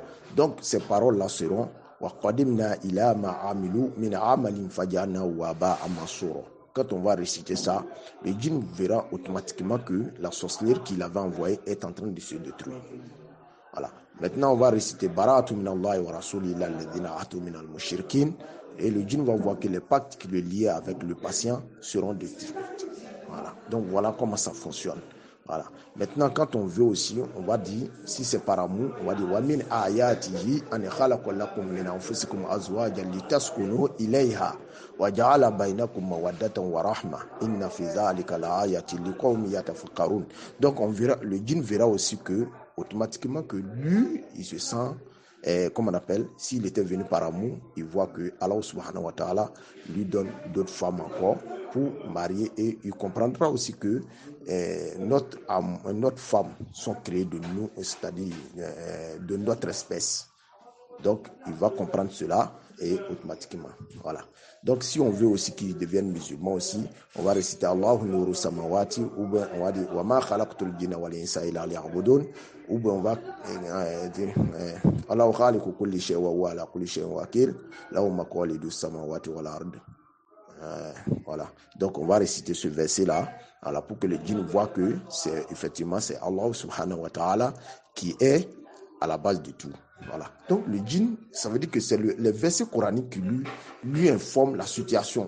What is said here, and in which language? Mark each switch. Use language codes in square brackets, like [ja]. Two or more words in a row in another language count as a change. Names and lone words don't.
[fr] Donc, ces paroles-là seront quand on va réciter ça, le djinn verra automatiquement que la sorcière qu'il avait envoyée est en train de se détruire. Voilà. Maintenant, on va réciter [ar] براءة من الله ورسوله الذين عاهدتم من المشركين [fr] et le djinn va voir que les pactes qui le liaient avec le patient seront détruits. Voilà. Donc, voilà comment ça fonctionne. Voilà. Maintenant, quand on veut aussi, on va dire, si c'est par amour, on va dire [ar] ومن آياته أن خلق لكم من أنفسكم أزواجا لتسكنوا إليها وجعل بينكم مودة ورحمة إن في ذلك لآيات لقوم يتفكرون. [fr] Donc on verra, le djinn verra aussi que automatiquement que lui, il se sent comme on appelle, s'il était venu par amour, il voit que [ar] الله سبحانه وتعالى [fr] lui donne d'autres femmes encore pour marier et il comprendra aussi que notre femme sont créées de nous, c'est-à-dire de notre espèce. Donc, il va comprendre cela et automatiquement. Voilà. Donc, si on veut aussi qu'ils deviennent musulmans aussi, on va réciter [ar] الله نور السماوات [fr] ou bien on va dire [ar] وما خلقت الجن والإنس إلا ليعبدون [fr] ou bien on va dire [ar] الله خالق كل شيء وهو على كل شيء وكيل له مقاليد السماوات والأرض. [fr] Voilà. Donc, on va réciter ce verset-là voilà, pour que le djinn voit que c'est effectivement c'est [ar] الله سبحانه وتعالى [fr] qui est à la base de tout. Voilà. Donc, le djinn, ça veut dire que c'est les versets coraniques qui lui informent la situation.